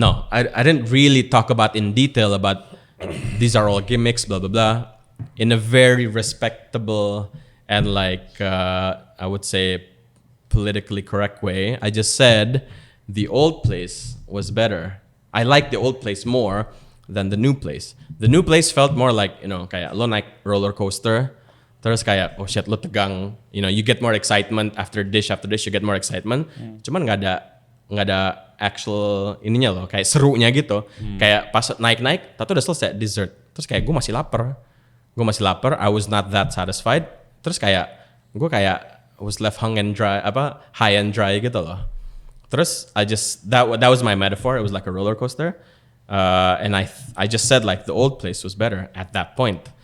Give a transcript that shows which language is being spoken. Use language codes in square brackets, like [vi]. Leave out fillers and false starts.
[en] I didn't really talk about in detail about these are all gimmicks, blah blah blah, in a very respectable and like I would say politically correct way. I just said the old place was better. I like the old place more than the new place. The new place felt more like, kayak lo naik roller coaster, terus kayak, oh shit, lo tegang. You get more excitement after dish, you get more excitement. [id] Cuman nggak ada actual ininya loh, kayak serunya gitu. Kayak pas naik, tato udah selesai dessert. Terus kayak gue masih lapar. [en] I was not that satisfied. Terus kayak gue was left high and dry gitu loh. Terus that was my metaphor. It was like a roller coaster, and I just said like the old place was better at that point.